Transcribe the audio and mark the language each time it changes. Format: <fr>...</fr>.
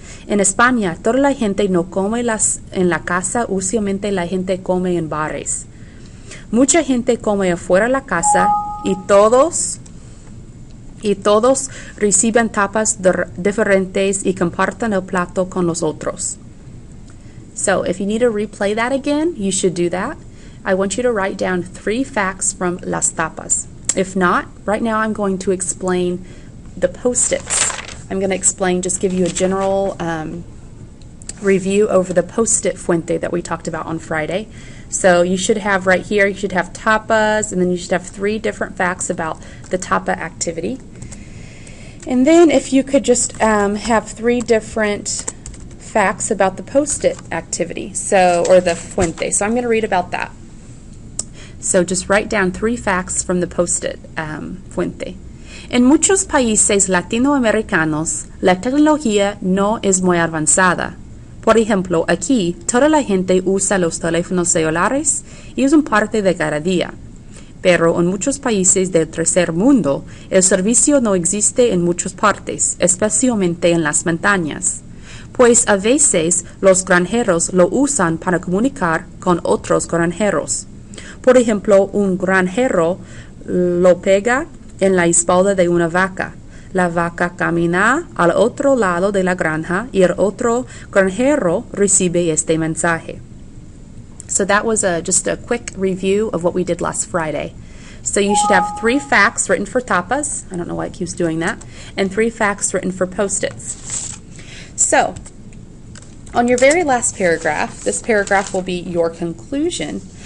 <es>En España, toda la gente no come en la casa, usualmente la gente come en bares. Mucha gente come afuera de la casa y todos reciben tapas diferentes y comparten el plato con los otros.</es> <en>So, if you need to replay that again, you should do that. I want you to write down 3 facts from las tapas. If not, right now I'm going to explain the Post-its. I'm going to just give you a general review over the Post-it fuente that we talked about on Friday. So you should have right here, you should have tapas, and then you should have 3 different facts about the tapa activity. And then if you could just have 3 different facts about the Post-it activity, or the fuente. So I'm going to read about that. So just write down 3 facts from the Post-it fuente.</en> <es>En muchos países latinoamericanos, la tecnología no es muy avanzada. Por ejemplo, aquí, toda la gente usa los teléfonos celulares y es un parte de cada día. Pero en muchos países del tercer mundo, el servicio no existe en muchas partes, especialmente en las montañas. Pues a veces los granjeros lo usan para comunicar con otros granjeros. Por ejemplo, un granjero lo pega en la espalda de una vaca. La vaca camina al otro lado de la granja y el otro granjero recibe este mensaje.</es> <en>So that was just a quick review of what we did last Friday. So you should have 3 facts written for tapas. I don't know why it keeps doing that. And 3 facts written for Post-its. So, on your very last paragraph, this paragraph will be your conclusion.</en>